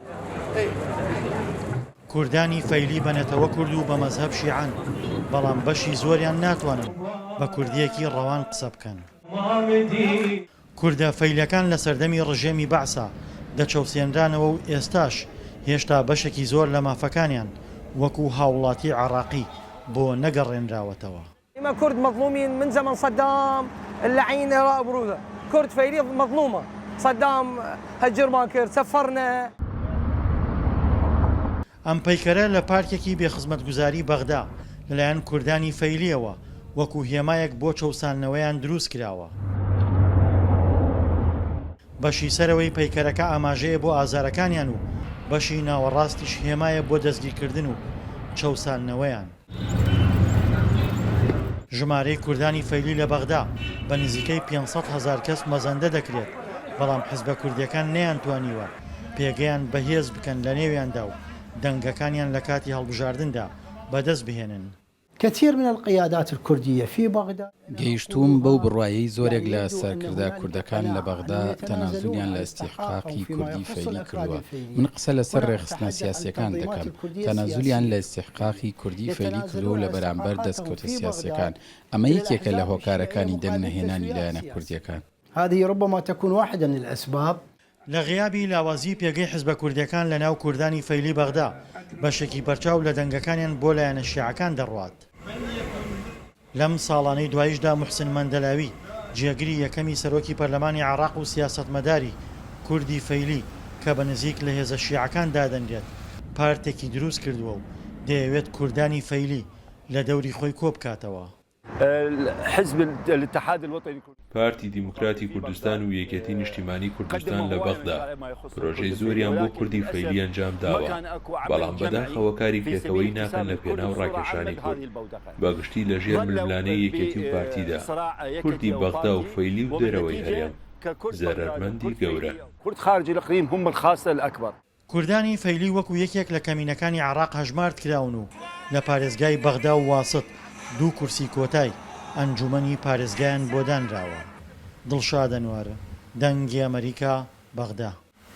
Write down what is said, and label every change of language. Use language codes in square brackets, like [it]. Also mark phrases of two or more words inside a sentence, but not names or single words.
[ckb] کوردانی فەیلی بەنێتەوە کورد و بە مەزهەب شیعەن، بەڵام بەشی زۆریان ناتوانن بە کوردیەکی ڕەوان قسە بکەن. کوردە فەیلەکان لە سەردەمی ڕژێمی بەعسا دەچەوسێنرانەوە و ئێستاش هێشتا بەشێکی زۆر لە مافەکانیان وەکو هاوڵاتی عێراقی بۆ نەگەڕێنراوەتەوە. [ar] إما كرد مظلومين من زمن صدام اللعين راء بروده، كرد فيلي مظلومة، صدام هجر ما كرد سفرنا. [ckb] ئەم پەیکەرە لە پارکێکی بێخزمەتگوزاری بەغدا لەلایەن کوردانی فەیلیەوە وەکو هێمایەک بۆ چەوسانەوەیان دروست کراوە. بەشی سەرەوەی پەیکەرەکە ئاماژەیە بۆ ئازارەکانیان و بەشی ناوەڕاستیش هێمایە بۆ دەستگیرکردن و چەوسانەوەیان. ژمارەی کوردانی فەیلی لە بەغدا بە نزیکەی 500,000 کەس مەزەندە دەکرێت، بەڵام حیزبە کوردیەکان نەیانتوانیوە پێگەیان بەهێز بکەن لە نێویاندا و دەنگەکانیان لە کاتی هەڵبژاردندا بەدەست بهێنن. [ar] كثير من القيادات الكردية في بغداد [ckb] گەیشتوم بەو بڕوایی زۆرێک لە سەرکردە کوردەکان لە بەغدا تەنازولیان لە ئیستیحقاقی کوردی فەیلی کردووە. من قسە لەسەر ڕێخستنە سیاسیەکان دەکەم. تەنازولیان لە ئیستیحقاقی کوردی فەیلی کردو لە بەرامبەر دەستکەوتە سیاسیەکان. ئەمە یەکێکە لە هۆکارەکانی دەنگنەهێنانی لایەنە کوردیەکان. [ar] هذه ربما تكون واحدة من الأسباب. [ckb] لە غیابی لاوازی پێگەی حیزبە کوردیەکان لە ناو کوردانی فەیلی بەغدا بەشێکی بەرچاو لە دەنگەکانیان بۆ لایەنە شیعەکان دەڕوات. لەم ساڵانەی دواییشدا موحسن مەندەلاوی جێگری یەکەمی سەرۆکی پەرلەمانی عێراق و سیاسەتمەداری کوردی فەیلی کە بە نزیک لە هێزە شیعەکان دادەنرێت پارتێکی دروست کردووە و دەیەوێت کوردانی فەیلی لە دەوری خۆی کۆبکاتەوە. [ar] حزب الاتحاد الوطني [ckb] پارتی دیموکراتی کوردستان و یەکێتی نیشتیمانی کوردستان لە بەغدا پرۆژەی زۆریان بۆ کوردی فەیلی ئەنجام داوە، بەڵام بەداخەوە کاری پێکەوەی ناکەن لە پێناو ڕاکێشانی کورد بەگشتی لە ژێر ململانەی یەکێتی و پارتیدا. کوردی بەغدا و فەیلی و دەرەوەی هەرێم زەرەرمەندی گەورە. [ar] كرد خارج الإقليم هم الخاسر الأكبر. [ckb] کوردانی فەیلی وەکو یەکێک لە کەمینەکانی عێراق هەژمارد کراون و لە پارێزگای بەغدا و واسط 2 کورسی کۆتای ئەنجومەنی پارێزگایان بۆ دانراوە. دڵشاد ئەنوارە، دەنگی ئەمریکا، بەغدا.